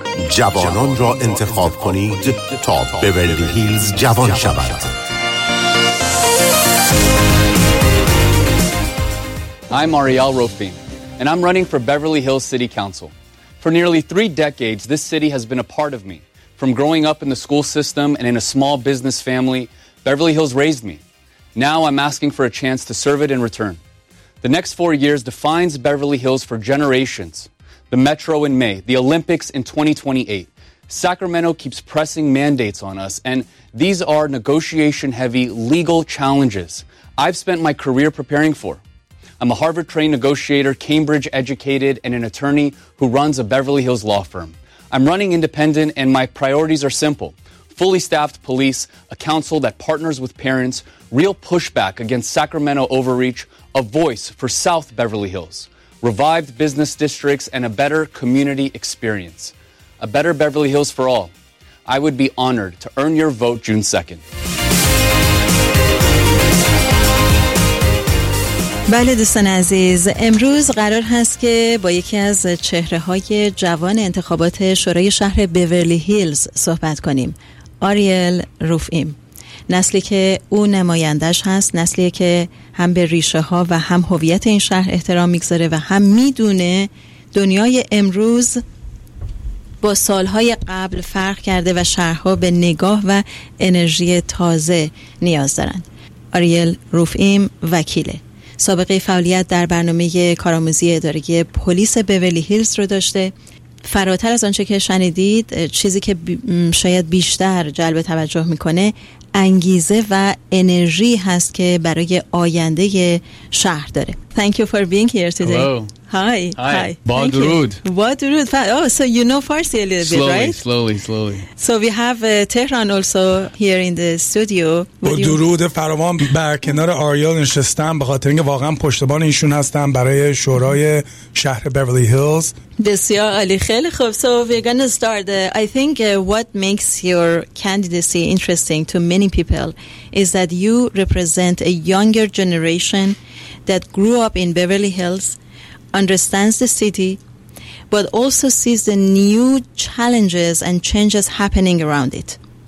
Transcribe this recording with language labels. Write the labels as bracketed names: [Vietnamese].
[Persian] جوانان را انتخاب کنید تا بیورلی هیلز جوان شود. [English] I'm Ariel Rofin and I'm running for Beverly Hills City Council. For nearly three decades this city has been a part of me. From growing up in the school system and in a small business family, Beverly Hills raised me. Now I'm asking for a chance to serve it in return. The next four years defines Beverly Hills for generations. The Metro in May, the Olympics in 2028. Sacramento keeps pressing mandates on us, and these are negotiation-heavy legal challenges I've spent my career preparing for. I'm a Harvard-trained negotiator, Cambridge-educated, and an attorney who runs a Beverly Hills law firm. I'm running independent, and my priorities are simple. Fully staffed police, a council that partners with parents, real pushback against Sacramento overreach, a voice for South Beverly Hills, revived business districts, and a better community experience. A better Beverly Hills for all. I would be honored to earn your vote June 2nd. [Persian] بله دوستان عزیز، امروز قرار هست که با یکی از چهره های جوان انتخابات شورای شهر بیورلی هیلز صحبت کنیم، آریل روفیم. نسلی که او نمایندش هست، نسلی که هم به ریشه ها و هم هویت این شهر احترام میگذاره و هم میدونه دنیای امروز با سالهای قبل فرق کرده و شهرها به نگاه و انرژی تازه نیاز دارن. آریل روفیم وکیله، سابقه فعالیت در برنامه کارآموزی اداره پلیس بیورلی هیلز رو داشته. فراتر از آنچه که شنیدید، چیزی که شاید بیشتر جلب توجه میکنه انگیزه و انرژی هست که برای آینده شهر داره. [English] Thank you for being here today. Hello. Hi. Hi. [Persian] Badrud. Badrud. [English] Oh, so you know Farsi a little slowly, bit, right? Slowly, slowly. So we have Tehran also here in the studio. [Persian] درود فراوان بر کنار آریا نشستم به خاطر اینکه واقعا پشتبان ایشون هستم برای شورای شهر بیورلی هیلز. بسیار عالی. خیلی خوب. [English] So we're going to start. I think what makes your candidacy interesting to many people is that you represent a younger generation that grew up in Beverly Hills, understands the city, but also sees the new challenges and changes happening around it.